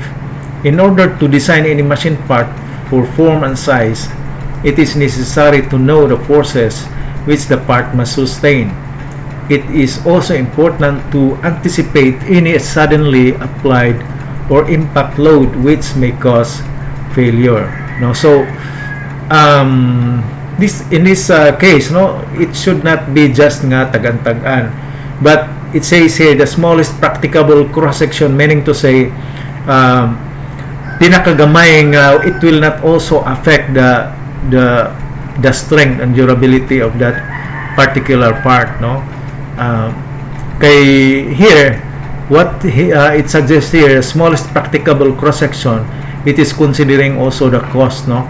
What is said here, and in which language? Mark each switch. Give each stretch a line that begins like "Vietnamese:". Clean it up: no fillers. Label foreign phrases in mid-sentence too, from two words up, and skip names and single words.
English: In order to design any machine part for form and size, it is necessary to know the forces which the part must sustain. it is also important to anticipate any suddenly applied or impact load which may cause failure. No, so this in this case, no, it should not be just
Hiligaynon: nga tagan-tagan,
English: but it says here the smallest practicable cross section, meaning to say
Hiligaynon: pinakagamay nga
English: it will not also affect the strength and durability of that particular part, no. Kay here what it suggests here, smallest practicable cross section, it is considering also the cost, no.